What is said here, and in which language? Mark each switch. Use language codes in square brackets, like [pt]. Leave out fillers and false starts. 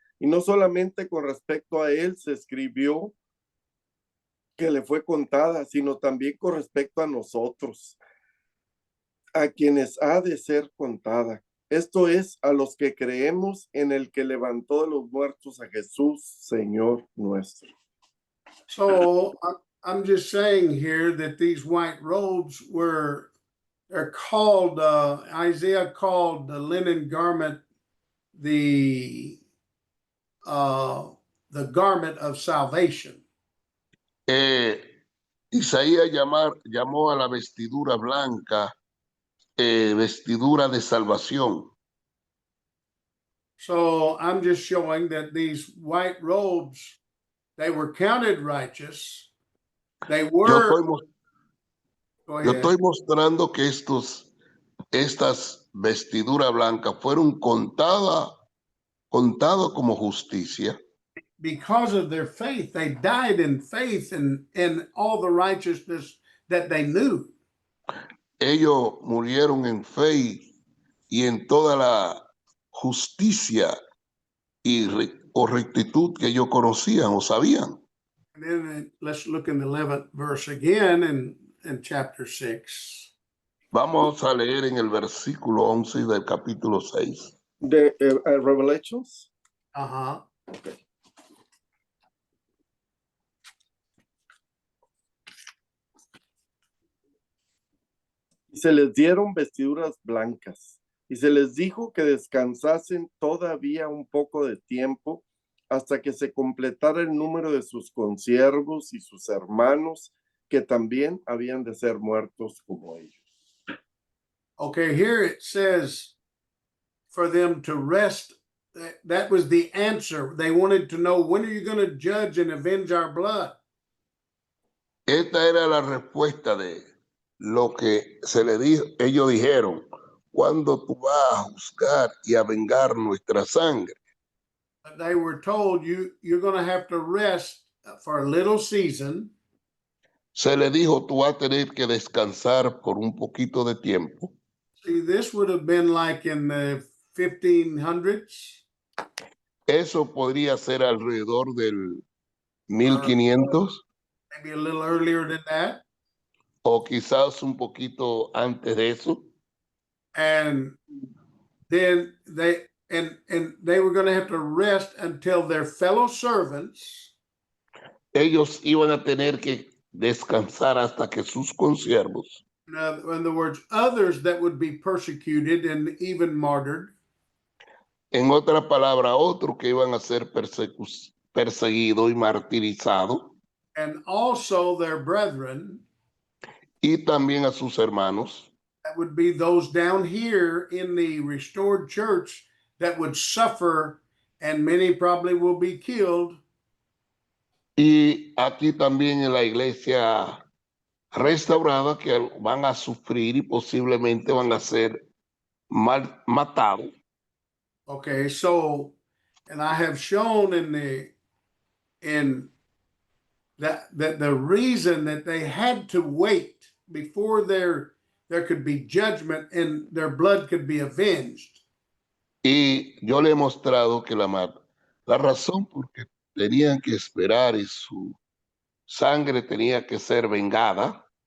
[es] Y no solamente con respecto a él se escribió que le fue contada, sino también con respecto a nosotros, a quienes ha de ser contada. Esto es, a los que creemos en el que levantó de los muertos a Jesús, Señor nuestro. [en] So I'm just saying here that these white robes they're called, Isaiah called the linen garment the garment of salvation. [es] Isaías llamó a la vestidura blanca vestidura de salvación. [en] So I'm just showing that these white robes, they were counted righteous. They [es] Yo [en] were. [es] estoy mostrando que estas vestiduras blancas fueron contadas como justicia. [en] Because of their faith, they died in faith and in all the righteousness that they knew. [es] Ellos murieron en fe y en toda la justicia o rectitud que ellos conocían o sabían. [en] And then let's look in the 11th verse again in chapter 6. [es] Vamos a leer en el versículo 11 del capítulo 6. De Revelations. Uh-huh. Okay. Y se les dieron vestiduras blancas, y se les dijo que descansasen todavía un poco de tiempo hasta que se completara el número de sus consiervos y sus hermanos, que también habían de ser muertos como ellos. [en] Okay, here it says for them to rest. That was the answer. They wanted to know, when are you going to judge and avenge our blood? [es] Esta era la respuesta de lo que se le dijo. Ellos dijeron, ¿cuándo tú vas a juzgar y a vengar nuestra sangre? [en] They were told, you're going to have to rest for a little season. [es] Se le dijo, tú vas a tener que descansar por un poquito de tiempo. [en] See, this would have been like in the 1500s. [es] Eso podría ser alrededor del 1500 [en] Maybe a little earlier than that. [es] o quizás un poquito antes de eso. [en] And then they were going to have to rest until their fellow servants, [es] Ellos iban a tener que descansar hasta que sus consiervos, [en] in other words, others that would be persecuted and even martyred, [es] en otra palabra, otros que iban a ser perseguidos y martirizados, [en] and also their brethren, [es] y también a sus hermanos, [en] that would be those down here in the restored church that would suffer, and many probably will be killed. [es] y aquí también en la iglesia restaurada que van a sufrir y posiblemente van a ser matados. [en] Okay, so, and I have shown in that the reason that they had to wait before there could be judgment and their blood could be avenged. [es] Y yo le he mostrado que la razón por que tenían que esperar y su sangre tenía que ser vengada.